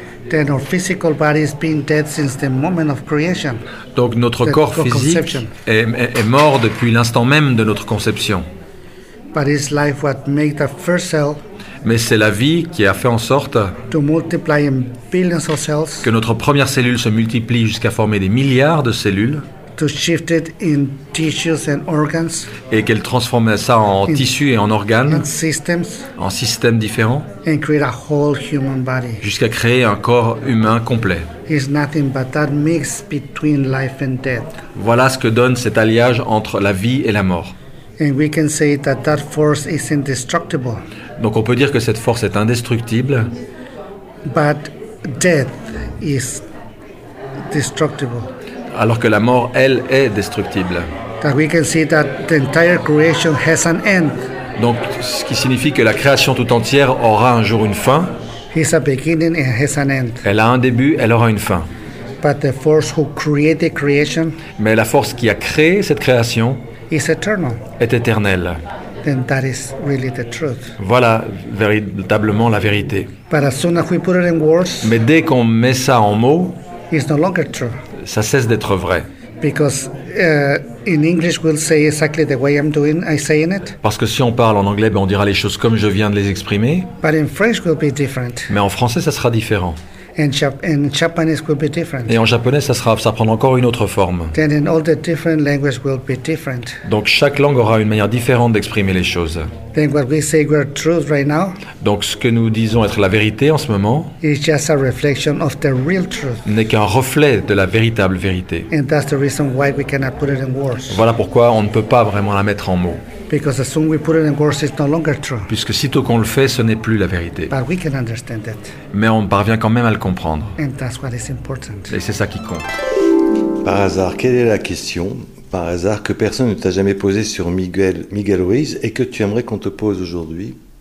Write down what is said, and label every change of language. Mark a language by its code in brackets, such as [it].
[en] Then our physical body has been dead since the moment of creation. [fr] Donc notre corps physique est mort depuis l'instant même de notre conception. [en] But it's life what made the first cell. [fr] Mais c'est la vie qui a fait en sorte [en] to multiply in billions of cells, [fr] que notre première cellule se multiplie jusqu'à former des milliards de cellules. [en] To shift it in tissues and organs, [fr] et qu'elle transformait ça en tissus et en organes, [en] in systems, [fr] en systèmes différents, [en] and create a whole human body. [fr] Jusqu'à créer un corps humain complet. [en] It's nothing but that mix between life and death. [fr] Voilà ce que donne cet alliage entre la vie et la mort. [en] And we can say that that force is indestructible. [fr] Donc on peut dire que cette force est indestructible. [en] But death is destructible. [fr] Alors que la mort, elle, est destructible. [en] That we can see that the entire creation has an end. [fr] Donc, ce qui signifie que la création tout entière aura un jour une fin. [en] It's a beginning and has an end. [fr] Elle a un début, elle aura une fin. [en] But the force who created the creation, [fr] mais la force qui a créé cette création [en] is eternal. [fr] Est éternelle. [en] Then that is really the truth. [fr] Voilà véritablement la vérité. [en] But as soon as we put it in words, [fr] mais dès qu'on met ça en mots, [en] it's no longer true. [fr] Ça cesse d'être vrai. [en] Because in English we'll say exactly the way I'm saying it. [fr] Parce que si on parle en anglais, ben on dira les choses comme je viens de les exprimer. [en] But in French we'll be different. [fr] Mais en français, ça sera différent. [en] In Japanese will be different. [fr] Et en japonais, ça prendra encore une autre forme. [en] Then in all the different languages will be different. [fr] Donc chaque langue aura une manière différente d'exprimer les choses. [en] Then what we say we're truth right now, [fr] donc ce que nous disons être la vérité en ce moment [en] is just a reflection of the real truth. [fr] N'est qu'un reflet de la véritable vérité. [en] And that's the reason why we cannot put it in words. [fr] Voilà pourquoi on ne peut pas vraiment la mettre en mots. [en] Because as soon we put it in words, it's no longer true. [fr] Puisque sitôt qu'on le fait, ce n'est plus la vérité. [en] But we can understand that. [fr] Mais on parvient quand même à le comprendre. [en] And that's what is important. [fr] Et c'est ça qui compte. Par hasard, quelle est la question, par hasard, que personne ne t'a jamais posée sur Miguel Ruiz et que tu aimerais qu'on te pose aujourd'hui?